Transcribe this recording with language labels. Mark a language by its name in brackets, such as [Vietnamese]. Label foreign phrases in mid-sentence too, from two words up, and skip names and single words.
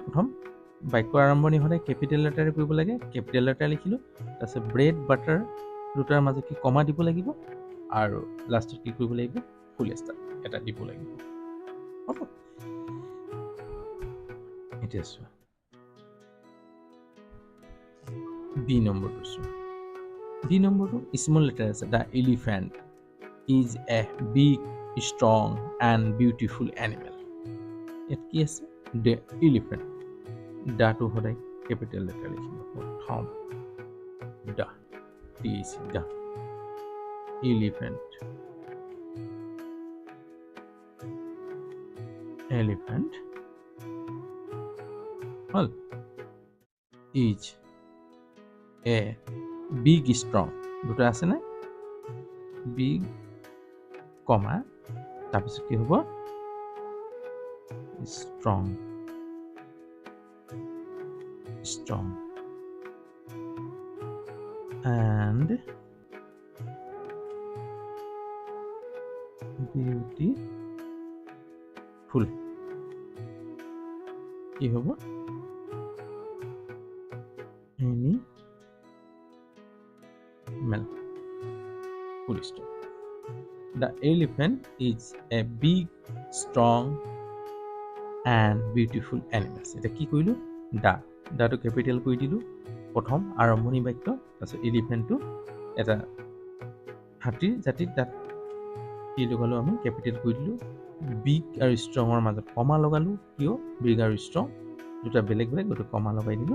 [Assamese] প্ৰথম বাক্যৰ আৰম্ভণি সদায় [English] capital letter [Assamese] কৰিব লাগে। [English] capital letter [Assamese] লিখিলোঁ, তাৰপিছত ব্ৰেড, বাটাৰ দুটাৰ মাজত কি কমা দিব লাগিব আৰু লাষ্টত কি কৰিব লাগিব? [English] full stop [Assamese] এটা দিব লাগিব। হ'ব। এতিয়া চোৱা, বি নম্বৰটো চোৱা। বি নম্বৰটো স্মল লেটাৰ আছে। [English] The elephant is a big, strong and beautiful animal. [Assamese] ইয়াত কি আছে? [English] The elephant. [Assamese] দাটো সদায় [English] capital letter [Assamese] লিখিব। প্ৰথম দা, [English] the elephant. হ'ল is a big, strong. [Assamese] দুটা আছে নে? big, কমা তাৰপিছত কি হ'ব? [English] strong and beautiful. [Assamese] কি হ'ব? [English] animal. Full stop. The elephant is a big, strong and beautiful animal. [Assamese] এটা কি কৰিলোঁ? দাটো কেপিটেল কৰি দিলোঁ। প্ৰথম আৰম্ভণি বাক্য, তাৰপিছত এলিফেণ্টটো এটা হাতীৰ জাতিত তাত কি লগালো আমি কেপিটেল কৰি দিলোঁ বিগ আৰু ষ্ট্ৰঙৰ মাজত কমা লগালোঁ কিয় বিগ আৰু ষ্ট্ৰং দুটা বেলেগ বেলেগ গতিকে কমা লগাই দিলোঁ